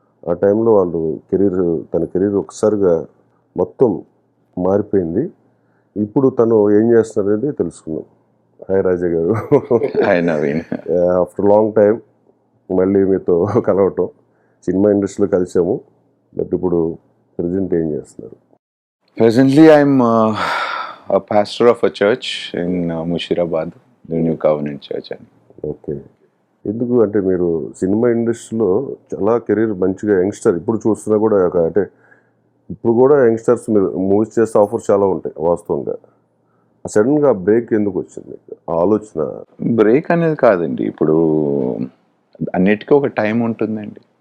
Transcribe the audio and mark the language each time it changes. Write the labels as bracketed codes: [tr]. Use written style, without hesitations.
[te] ఆ టైంలో వాళ్ళు తన కెరీర్ ఒకసారిగా మొత్తం మారిపోయింది. ఇప్పుడు తను ఏం చేస్తున్నారు అనేది తెలుసుకున్నాం. హాయ్ రాజా గారు. Hi Naveen. After long time మళ్ళీ మీతో కలవటం. సినిమా ఇండస్ట్రీలో కలిసాము, బట్ ఇప్పుడు ప్రజెంట్ ఏం చేస్తున్నారు? [en] Presently, I'm a pastor of a church in Mushirabad, the New Covenant Church. [te] Okay. ఎందుకు అంటే మీరు సినిమా ఇండస్ట్రీలో చాలా కెరీర్ మంచిగా యంగ్స్టర్ ఇప్పుడు చూస్తున్నా కూడా అంటే ఇప్పుడు కూడా యంగ్స్టర్స్ మీరు మూవీస్ చేస్తే ఆఫర్స్ చాలా ఉంటాయి వాస్తవంగా. సడన్గా బ్రేక్ ఎందుకు వచ్చింది? ఆలోచన బ్రేక్ అనేది కాదండి, ఇప్పుడు అన్నిటికీ ఒక టైం ఉంటుందండి.